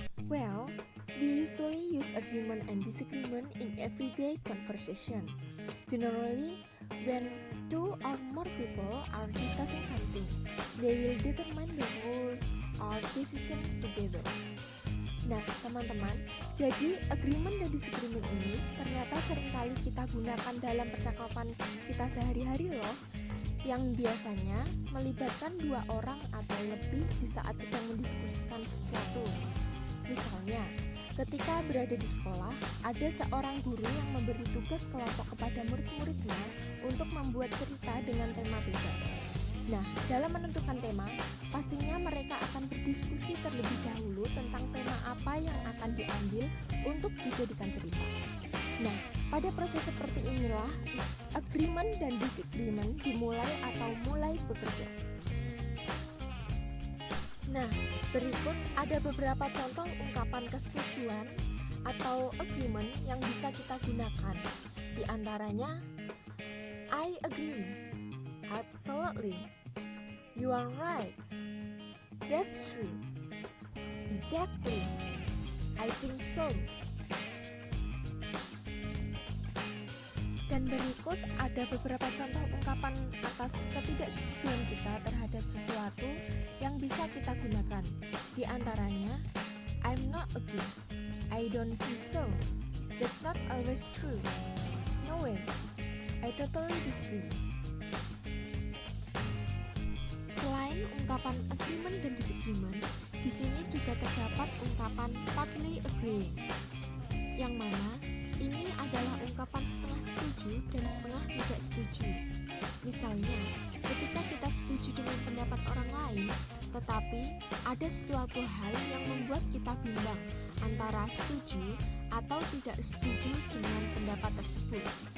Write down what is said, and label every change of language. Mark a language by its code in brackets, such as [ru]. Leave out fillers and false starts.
[en] Well, we usually use agreement and disagreement in everyday conversation. Generally, when two or more people are discussing something, they will determine the rules or decision together. [id] Nah, teman-teman, jadi agreement dan disagreement ini ternyata seringkali kita gunakan dalam percakapan kita sehari-hari loh, yang biasanya melibatkan dua orang atau lebih di saat sedang mendiskusikan sesuatu. Misalnya, ketika berada di sekolah, ada seorang guru yang memberi tugas kelompok kepada murid-muridnya untuk membuat cerita dengan tema bebas. Nah, dalam menentukan tema, pastinya mereka akan berdiskusi terlebih dahulu tentang tema apa yang akan diambil untuk dijadikan cerita. Nah, pada proses seperti inilah agreement dan disagreement dimulai atau mulai bekerja. Nah, berikut ada beberapa contoh ungkapan kesetujuan atau agreement yang bisa kita gunakan. Di antaranya, [en] I agree, absolutely, you are right, that's true, exactly, I think so. [id] Dan berikut ada beberapa contoh ungkapan atas ketidaksetujuan kita terhadap sesuatu yang bisa kita gunakan. Di antaranya, [en] I'm not agree, I don't think so, that's not always true, no way, I totally disagree. [id] Selain ungkapan agreement dan disagreement, di sini juga terdapat ungkapan partly agree, yang mana ini adalah ungkapan setengah setuju dan setengah tidak setuju. Misalnya, ketika kita setuju dengan pendapat orang lain, tetapi ada suatu hal yang membuat kita bimbang antara setuju atau tidak setuju dengan pendapat tersebut.